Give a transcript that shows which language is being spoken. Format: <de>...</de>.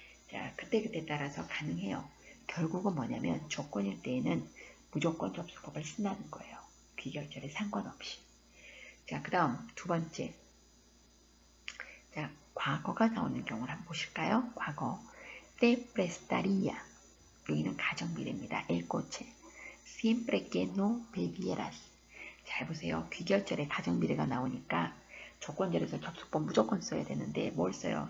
<ko>자, 그때그때 따라서 가능해요. 결국은 뭐냐면 조건일 때에는 무조건 접속법을 쓴다는 거예요. 귀결절에 상관없이. 자, 그 다음 두 번째. 자, 과거가 나오는 경우를 한번 보실까요?</ko> <es>과거. te prestaría.</es> <ko>여기는 가정미래입니다.</ko> <es>el coche. siempre que no bebieras.</es> <ko>잘 보세요. 귀결절에 가정미래가 나오니까 조건절에서 접속법 무조건 써야 되는데 뭘 써요?</ko>